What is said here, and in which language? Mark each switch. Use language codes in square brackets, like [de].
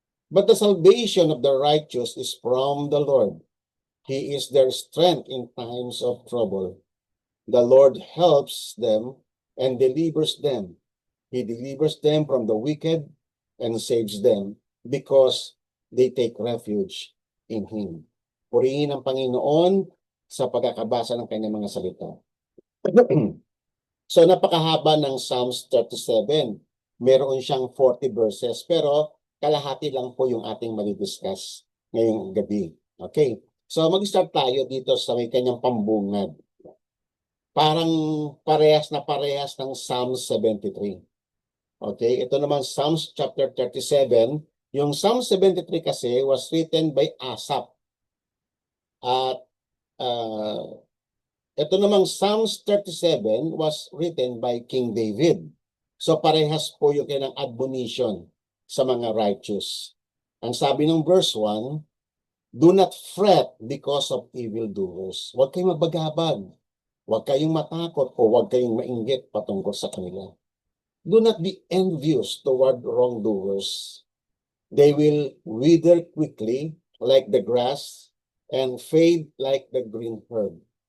[en] But the salvation of the righteous is from the Lord. He is their strength in times of trouble. The Lord helps them and delivers them. He delivers them from the wicked and saves them because they take refuge in Him. [tl] Purihin ang Panginoon sa pagkakabasa ng kanyang mga salita. So napakahaba ng Psalms 37. Meron siyang 40 verses, pero kalahati lang po yung ating madidiscuss ngayong gabi. Okay? So mag-start tayo dito sa may kanyang pambungad. Parang parehas ng Psalms 73. Okay? Ito naman Psalms chapter 37. [en] Yung Psalm 73 kasi was written by Asaph. [tl] At ito namang [en] Psalms 37 was written by King David. [tl] So parehas po yung kanyang admonition sa mga righteous. Ang sabi ng [en] verse 1, do not fret because of evildoers. [tl] Huwag kayong magbagabag. Huwag kayong matakot o huwag kayong mainggit patungkol sa kanila. [en] Do not be envious toward wrongdoers. They will wither quickly like the grass and fade like the green herb.